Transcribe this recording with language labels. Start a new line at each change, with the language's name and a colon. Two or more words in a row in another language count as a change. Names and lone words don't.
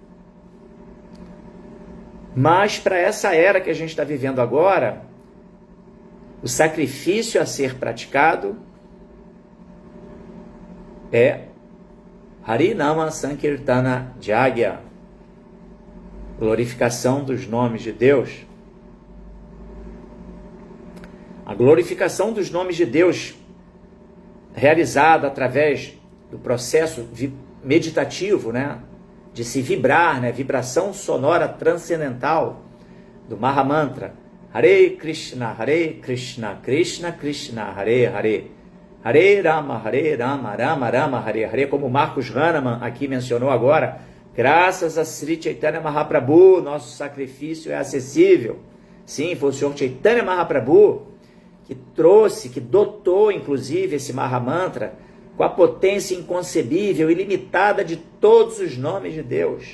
Portuguese: Mas para essa era que a gente está vivendo agora, o sacrifício a ser praticado é
Sanskrit: हरिनाम सङ्कीर्तन यज्ञ,
Portuguese: glorificação dos nomes de Deus. A glorificação dos nomes de Deus realizada através do processo meditativo, né? De se vibrar, né? Vibração sonora transcendental do Mahamantra.
Sanskrit: हरे कृष्ण, कृष्ण कृष्ण, हरे हरे. हरे राम, राम राम, हरे हरे.
Portuguese: Como Marcos Hahnemann aqui mencionou agora, graças a Sri Chaitanya Mahaprabhu, nosso sacrifício é acessível. Sim, foi o Senhor Chaitanya Mahaprabhu que trouxe, que dotou inclusive esse Mahamantra com a potência inconcebível, ilimitada de todos os nomes de Deus.